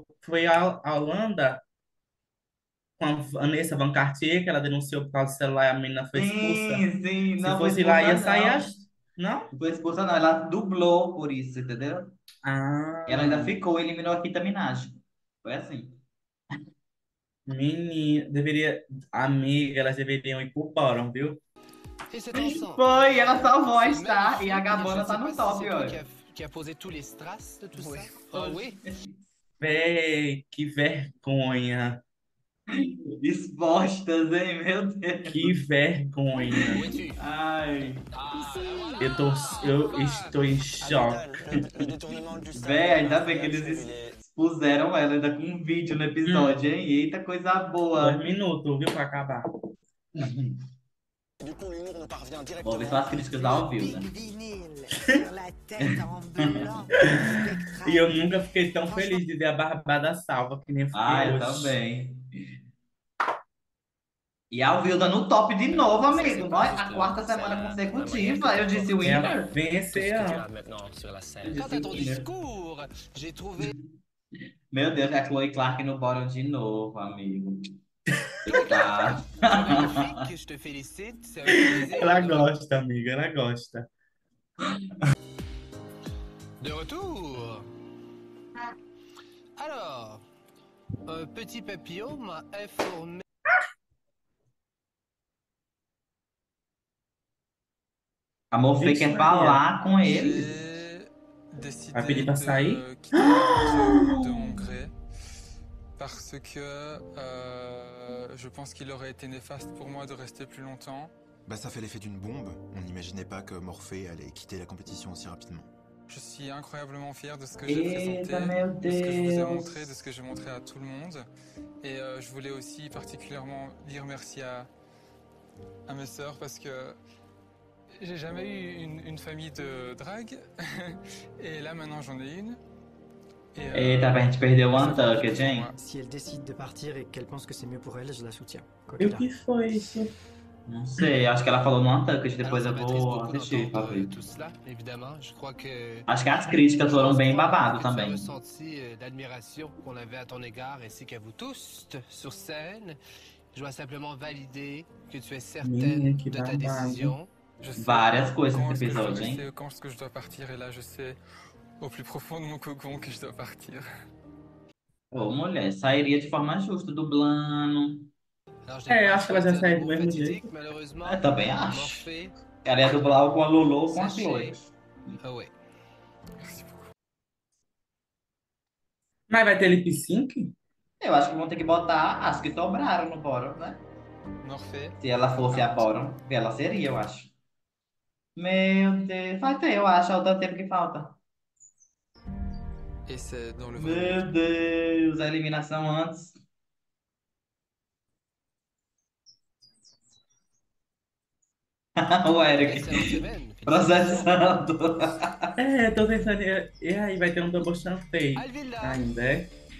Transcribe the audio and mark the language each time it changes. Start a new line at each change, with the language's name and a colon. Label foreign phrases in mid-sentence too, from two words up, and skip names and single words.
Portuguese: Foi a Holanda com a Vanessa Van Cartier, que ela denunciou por causa do celular e a menina foi expulsa. Sim, sim. Se Não foi fosse lá, ia expulsa, sair não. as... Não? Não foi expulsa, não. Ela dublou por isso, entendeu? Ah, E ela ainda ficou, eliminou a Rita Minaj. Foi assim. menina, deveria... Amiga, elas deveriam ir pro bottom, viu?
French: Et c'est ensemble.
Portuguese: Foi, ela salvou a
French: C'est
Portuguese: Star e a
French: magnifique.
Portuguese: Gabana
French: Je
Portuguese: tá
French: sais
Portuguese: no
French: pas si
Portuguese: top,
French: c'est toi
Portuguese: olha.
French: qui a posé tous les strass de tout ça. Ah oui.
Portuguese: Véi, que vergonha. Expostas, hein? Meu Deus. Que vergonha.
French: Où es-tu?
Portuguese: Ai. Eu estou em choque. Véi, ainda bem que eles expuseram ela ainda com um vídeo no episódio, hein? Eita, coisa boa. 2 minutos, viu, pra acabar.
French: Du coup, l'humour nous parvient
Portuguese: Vou
French: directement.
Portuguese: ouvir só as críticas da Alvilda. E eu nunca fiquei tão feliz de ver a Barbada salva que nem eu fiquei Ah, eu hoje. também. E a Alvilda no top de novo, amigo. Nós, a quarta semana consecutiva. Eu disse É a winner. venceã.
French: Quant à ton discours, j'ai trouvé
Portuguese: Meu Deus, é a Chloe Clark no bottom de novo, amigo. Coitado.
French: magnifique, je te félicite, c'est un plaisir.
Portuguese: Ela gosta, amiga, ela gosta.
French: De retour. Alors, un petit papillon m'a informé.
Portuguese: A Morfê Vixe, quer Maria. falar com eles.
French: J'ai
Portuguese: Vai pedir
French: décidé
Portuguese: pra sair?
French: de quitter l'aventure de mon gré parce que je pense qu'il aurait été néfaste pour moi de rester plus longtemps. Bah, ça fait l'effet d'une bombe. On n'imaginait pas que Morphée allait quitter la compétition aussi rapidement. Je suis incroyablement fier de ce que j'ai présenté,
Portuguese: Eita, meu
French: de ce que je vous ai
Portuguese: Deus.
French: montré, de ce que j'ai montré à tout le monde. Et je voulais aussi particulièrement dire merci à mes sœurs parce que j'ai jamais eu une famille de drague. Et là maintenant j'en ai une. Et,
Portuguese: Eita, a gente perdeu o
French: ça fait
Portuguese: Untucked,
French: plaisir pour
Portuguese: hein?
French: moi. Si elle décide de partir et qu'elle pense que c'est mieux pour elle, je la soutiens. Quoi
Portuguese: E
French: qu'il
Portuguese: o que
French: arrive.
Portuguese: foi isso? Não sei, acho que ela falou no Untucked, depois
French: Alors,
Portuguese: eu
French: ça m'attriste
Portuguese: vou
French: beaucoup
Portuguese: assistir pra
French: d'entendre
Portuguese: ver.
French: tout cela, évidemment. Je crois que
Portuguese: Acho que as críticas foram bem babado
French: que tu as
Portuguese: também.
French: ressenti l'admiration qu'on avait à ton égard ainsi qu'à vous tous sur scène. Je dois simplement valider que tu es certaine
Portuguese: Menina, que
French: de ta
Portuguese: babado.
French: décision. Je sais
Portuguese: Várias coisas
French: quand
Portuguese: nesse
French: est-ce que je dois
Portuguese: episódio, hein?
French: rester, quand est-ce que je dois partir. Et là je sais au plus profond de mon cocon que je dois partir.
Portuguese: Ô, mulher, sairia de forma justa, dublando.
French: Alors, je n'ai
Portuguese: É,
French: pas
Portuguese: acho que ela já
French: choisi un
Portuguese: saiu do
French: mot
Portuguese: mesmo
French: fatidique,
Portuguese: jeito.
French: malheureusement.
Portuguese: Eu também acho.
French: Morphée,
Portuguese: Ela ia dublar ou com a Lulu ou com a Chloe.
French: sachez, ah ouais. Merci beaucoup.
Portuguese: Mas vai ter lip sync? Eu acho que vão ter que botar as que sobraram no bottom, né?
French: Morphée.
Portuguese: Se ela fosse a bottom, ela seria, eu acho. Meu Deus, vai ter, eu acho, é o tanto tempo que falta.
French: Et c'est dans le vrai
Portuguese: Meu Deus, a eliminação antes. O Eric
French: Excellente semaine.
Portuguese: processando. É, tô pensando. E aí, vai ter um
English: double chantei
Portuguese: Alvilda. ainda, é?